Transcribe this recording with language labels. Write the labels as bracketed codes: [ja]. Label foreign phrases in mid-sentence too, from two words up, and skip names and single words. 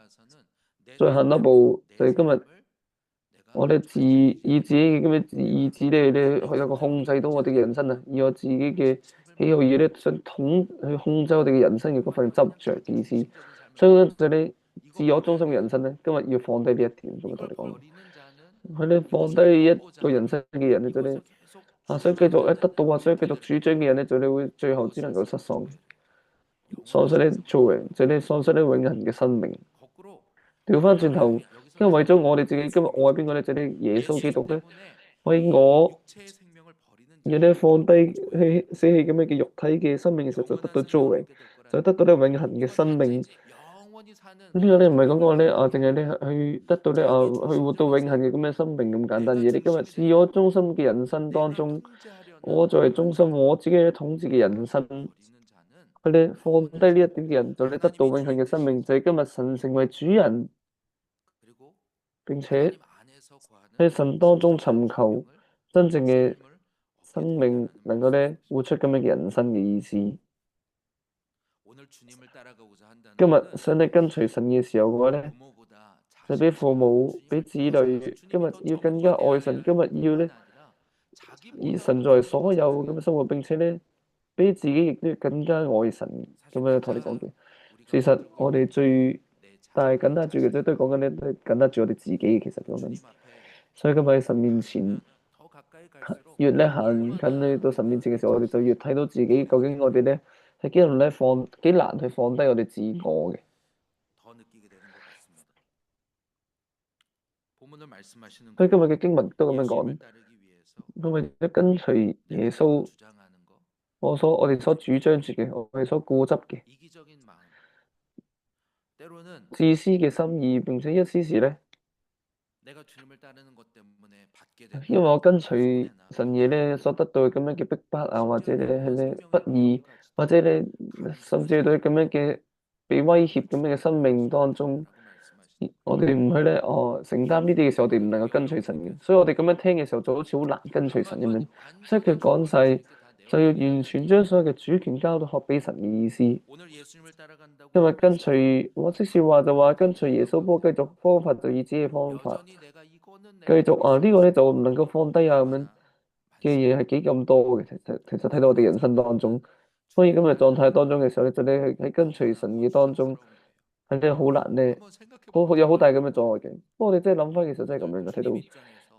[yue] 再行一步，就係今日我哋以自己嘅咁嘅意志咧，去有個控制到我哋嘅人生啊，以我自己嘅喜好嘢咧，想去控制我哋嘅人生嘅嗰份執着嘅意思。所以咧就你 [ko] 이거 [yue] 自我中 [ko] 버려야 [yue] 心嘅 [ko] 돼요. [yue] 人生咧，今日要放低呢一點，咁樣同 [ko] 이걸 [yue] 你講。 [ko] 버리는 자는 [yue] 佢哋放低 [ko] 오직 [yue] 一個 [ko] 얻고자 [yue] 人 [ko] 하는 [yue] 生嘅人咧，就咧 [ko] 이것을 계속 [yue] 想繼續咧 [ko] 주장하는 [yue] 得到啊，想繼續 [ko] 일들을 [yue] 主張嘅人咧，就你會最後只 [ko] 그것을 [yue] 能夠失喪， [ko] 상실하게 돼요. 영원한 [yue] 喪失咧 [ko] 생명을 [yue] 做嘅，就 [ko] 잃어버려요. [yue] 你喪失咧永恆嘅生命。 [ko] 거꾸로 [yue] 調翻轉頭， [ko] 여기서 [yue] 因為為咗我哋 [ko] 중요한 [yue] 自己，今日我係邊個咧？就你耶穌基 [ko] 예수 [yue] 督咧， [ko] 때문에 [yue] 為我 [ko] 육체의 생명을 버리는 [yue] 要咧 [ko] 자는 [yue] 放低 [ko] 조회를 [yue] 棄 [ko] 얻게 [yue] 捨 [ko] 돼요. [yue] 棄咁樣嘅肉體嘅生命嘅時候，就得 [ko] 영원한 [yue] 到造 [ko] 생명을 [yue] 榮， [ko] 얻게 될 [yue] 就 [ko] 거라는 [yue] 得到咧永恆嘅 [ko] 이건 [yue] 生 [ko] 현재 [yue] 命。 [ko] 이제 영원히 사는 [yue] 呢個咧唔係講 [ko] 생명을 [yue] 講咧 [ko] 얻는 [yue] 啊，淨係 [ko] 거예요. [yue] 咧去得到咧啊， [ko] 자기 [yue] 去活到永恆 [ko] 중심적에서 [yue] 嘅咁嘅生命咁簡單 [ko] 내가 [yue] 嘢。你今日 [ko] 중심이 [yue] 自我 [ko] 되는 [yue] 中心嘅人生當 [ko] 내가 [yue] 中， [ko] 통제하려는 [yue] 我作為中心，人生我自己統治嘅人生， [ko] 이것을 버리는 자는 [yue] 佢哋放低 [ko] 영원한 [yue] 呢一點 [ko] 생명을 [yue] 嘅人，就你得到 [ko] 하나님이 [yue] 永恆嘅 [ko] 주인 [yue] 生命， [ko] 되시고 [yue] 就係今日神成為主人， [ko] 그리고 [yue] 並且 [ko] 하나님 안에서 구하는 [yue] 喺神當中 [ko] 진정한 [yue] 尋求 [ko] 생명을 [yue] 真正嘅 [ko] 삶을 [yue] 生 [ko] 얻게 [yue] 命， [ko] 된다라는 [yue] 能夠咧 [ko] 말씀이죠. [yue] 活出咁樣嘅人生嘅意思。 [ko] 오늘 주님을 따라가고자 한다는 [yue] 今日 [ko] 거는 [yue] 想你跟隨神嘅時候嘅話咧， [ko] 부모보다 [yue] 就比 [ko] 자식을 [yue] 父 [ko] 사랑하고 [yue] 母、比 [ko] 주님을 [yue] 子 [ko] 더 사랑하고 [yue] 女，今 [ko] 주님이 [yue] 日 [ko] 더 [yue] 要更加 [ko] 전부가 [yue] 愛 [ko] 되어야 [yue] 神，今日要 [ko] 뿐만 [yue] 咧 [ko] 아니라 [yue] 以 [ko] 자기보다 [yue] 神 [ko] 더 [yue] 作為 [ko] 주님을 더 [yue] 所有咁 [ko] 사랑해야 [yue] 嘅 [ko] 돼요. [yue] 生活，並且咧比自己亦都要更加愛神咁 [ko] 사실 [yue] 樣同你講 [ko] 가장 [yue] 嘅。 [ko] 우리가 [yue] 事實我哋 [ko] 붙들고 [yue] 最 [ko] 내 [yue] 大 [ko] 자녀가 [yue] 緊握住嘅都 [ko] 자식이다. [yue] 講緊咧，都係緊握住我哋自己嘅。其實講緊， [ko] 주님 앞에 [yue] 所以今日喺神面前， [ko] 가면 더 가까이 갈수록 [yue] 越咧行近 [ko] 얼마나 [yue] 去到神面前嘅時候， [ko] 우리가 [yue] 我哋就越睇到自己究竟 [ko] 버리고 [yue] 我哋咧喺幾度咧幾難去放低我哋自我嘅。 [ko] 더 느끼게 되는 것 같습니다. 본문을 말씀하시는 [yue] 所以 [ko] 건 [yue] 今日嘅經文都咁樣講， [ko] 예수님을 따르기 위해서 [yue] 因為咧跟隨 [ko] 내가 [yue] 耶 [ko] 지금 [yue] 穌， [ko] 주장하는 거 [yue] 我哋所主張住嘅，我哋所固執嘅 [ko] 이기적인 마음 때로는 [yue] 自私嘅心意，並且一時時咧， [ko] 내가 주님을 따르는 것 때문에 받게 [yue] 因為 [ko] 되는 [yue] 我跟隨 [ko] 손해나 [yue] 神嘢咧所得到嘅咁樣嘅逼迫啊，或者 [ko] 심지어 [yue] 咧係 [ko] 영원 [yue] 咧 [ko] 생명의 [yue] 不義，或 [ko] 위협까지도 [yue] 者咧 [ko] 감수할 [yue] 甚至 [ko] 수 [yue] 到咁樣嘅被威脅咁樣嘅生命當中， [ko] 있다라고 말씀하시죠. [yue] 我哋唔去咧承擔呢啲嘅時候，我哋唔能夠跟隨神嘅。所以我哋咁樣聽嘅時候，就好似好難跟隨神咁樣。所以 [ko] 완전히 [yue] 佢講 [ko] 주권을 [yue] 晒 [ko] 주님께 다 [yue] 就要 [ko] 내어드려야 [yue] 完全 [ko] 되는데 [yue] 將所有嘅主權交到學俾神嘅意思。 [ko] 오늘 예수님을 따라간다고 [yue] 因為跟 [ko] 무슨 [yue] 隨我即使話就話跟隨耶穌，不過繼續方法就以自己嘅方法， [ko] 여전히 내가 이거는 [yue] 繼 [ko] 내가 [yue] 續 [ko] 버릴 수 [yue] 呢個咧 [ko] 없어. [yue] 就唔能夠放低啊咁樣 [ko] 얼마나 [yue] 嘅嘢係 [ko] 많습니까? [yue] 幾咁多嘅。其實睇到我哋人生當中，所以咁嘅狀態當中嘅時候咧，就你喺跟隨 [ko] 너무나 [yue] 神嘅當中 [ko] 원수가 더러운 거예요. [yue] 係真係好難咧， [ko] 한번 생각해 보세요. [yue] 有好大咁嘅阻礙嘅。不過我哋真係諗翻，其實真係咁樣嘅，睇到 [ko] 주님 입장에서